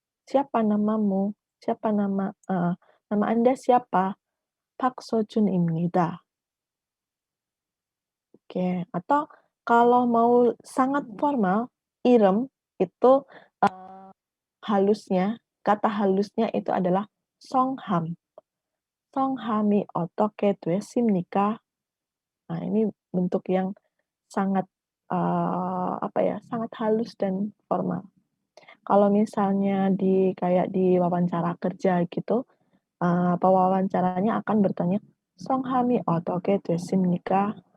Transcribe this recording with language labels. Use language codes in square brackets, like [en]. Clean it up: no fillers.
[id] Siapa namamu? Siapa nama Anda siapa? [ko] Pak Sojun입니다. [id] Oke, atau kalau mau sangat formal, irem itu, halusnya, kata halusnya itu adalah songham. [ko] "성함이 어떻게 되십니까?" [id] Nah, ini bentuk yang sangat, apa ya, sangat halus dan formal. Kalau misalnya kayak di wawancara kerja gitu, pewawancaranya akan bertanya, [ko] "성함이 어떻게 되십니까?"